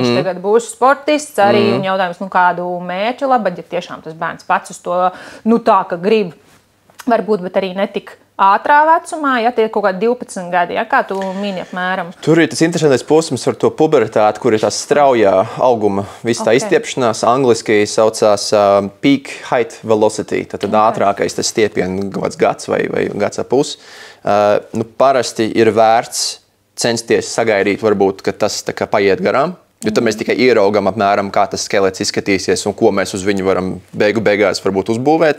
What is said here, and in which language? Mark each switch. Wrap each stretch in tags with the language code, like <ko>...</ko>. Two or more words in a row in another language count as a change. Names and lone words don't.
<lv>Viņš tagad būs sportists arī, un jautājums, kādu mērķu labad, ja tiešām tas bērns pats uz to, tā, ka grib, varbūt, bet arī netik ātrā vecumā, ja tie ir kaut kādi 12 gadi, ja? Kā tu mini apmēram? Tur ir tas interesantais posms ar to pubertāti, kur ir tā straujā auguma, viss tā izstiepšanās, angliski saucās</lv> <en>peak height velocity,</en> <lv>tad ātrākais tas stiepienu gads vai gads ap pusi. Parasti ir vērts censties sagaidīt, varbūt, ka tas tā kā paiet garām, jo tad mēs tikai ieraugam apmēram, kā tas skelets izskatīsies un ko mēs uz viņu varam beigās varbūt uzbūvēt.</lv>